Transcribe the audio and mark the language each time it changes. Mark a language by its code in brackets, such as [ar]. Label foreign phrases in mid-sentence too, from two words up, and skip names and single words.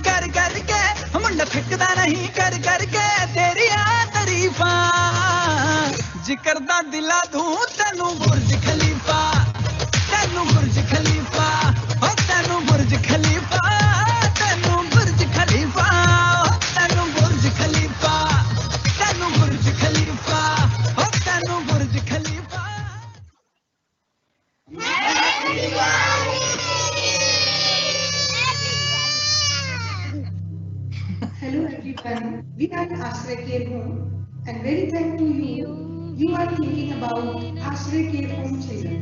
[pa] ਕਰ ਕਰਕੇ ਮੁੰਡਾ ਥਕਦਾ ਨਹੀਂ ਕਰ ਕਰਕੇ ਤੇਰੀ ਤਾਰੀਫਾ ਜ਼ਿਕਰ ਦਾ ਦਿਲਾ ਦੂੰ ਤੈਨੂੰ ਬੁਰਜ ਖਲੀਫਾ ਤੈਨੂੰ ਬੁਰਜ ਖਲੀਫਾ ਓ ਤੈਨੂੰ ਬੁਰਜ ਖਲੀਫਾ ਤੈਨੂੰ ਬੁਰਜ ਖਲੀਫਾ ਤੈਨੂੰ ਬੁਰਜ ਖਲੀਫਾ ਤੈਨੂੰ ਬੁਰਜ ਖਲੀਫਾ ਓ ਤੈਨੂੰ ਬੁਰਜ ਖਲੀਫਾ [en] Hello everyone, we are ASHTech Care Home and very thankful to you. You are thinking about ASHTech Care Home children.